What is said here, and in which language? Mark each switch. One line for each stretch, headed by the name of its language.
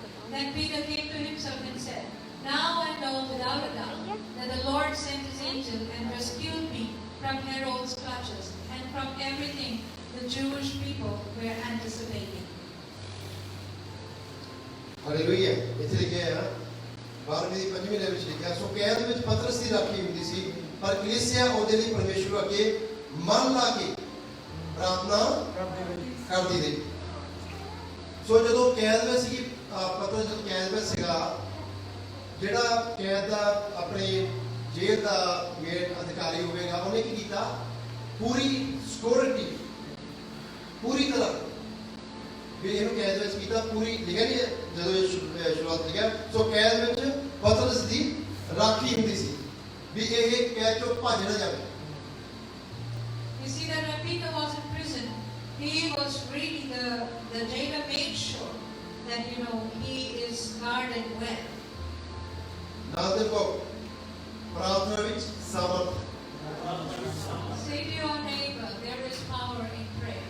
English: Then Peter came to himself and said, "Now I know without a doubt that the Lord sent His angel and rescued me from Herod's clutches and from everything the Jewish people were anticipating."
Punjabi: Hallelujah. ਇੱਥੇ ਲਿਖਿਆ 12ਵੀਂ ਦੀ 25ਵੀਂ line ਵਿੱਚ ਲਿਖਿਆ, ਸੋ ਕੈਦ ਵਿੱਚ ਪਤਰਸ ਦੀ ਰਾਖੀ ਹੁੰਦੀ ਸੀ, ਪਰ ਕਲੀਸਿਆ ਉਹਦੇ ਲਈ ਪਰਮੇਸ਼ਵਰ ਅੱਗੇ ਮਨ ਲਾ ਕੇ ਪ੍ਰਾਰਥਨਾ ਕਰਦੀ ਰਹੀ। ਸੋ ਜਦੋਂ ਕੈਦ ਵਿੱਚ ਸੀ, ਪਤਰਸ ਜਦੋਂ ਕੈਦ ਵਿੱਚ ਸੀਗਾ, ਜਿਹੜਾ ਕੈਦ ਦਾ ਆਪਣੇ ਜੇਲ੍ਹ ਦਾ ਮੇਨ ਅਧਿਕਾਰੀ ਹੋਵੇਗਾ, ਉਹਨੇ ਕੀ ਕੀਤਾ? ਪੂਰੀ ਸਿਕਿਉਰਿਟੀ, ਪੂਰੀ ਤਰ੍ਹਾਂ ਵੀ ਇਹਨੂੰ ਕੈਦ ਵਿੱਚ ਕੀਤਾ। ਪੂਰੀ ਲਿਖਿਆ ਨਹੀਂ ਜਦੋਂ ਇਹ ਸ਼ੁਰੂਆਤ ਲਿਖਿਆ, ਸੋ ਕੈਦ ਵਿੱਚ ਪਤਰਸ ਦੀ ਰਾਖੀ ਹੁੰਦੀ ਸੀ ਵੀ ਇਹ ਕੈਦ ਚੋਂ ਭੱਜ ਨਾ ਜਾਵੇ।
English: You see that when Peter was in prison, he was really the jailer made sure that he is guarded well.
Punjabi: ਨਾਲ ਦੇ ਕੋ ਪ੍ਰਾਰਥਨਾ ਵਿੱਚ ਸਮਰਥ।
English: Say to your neighbor, there is power in prayer.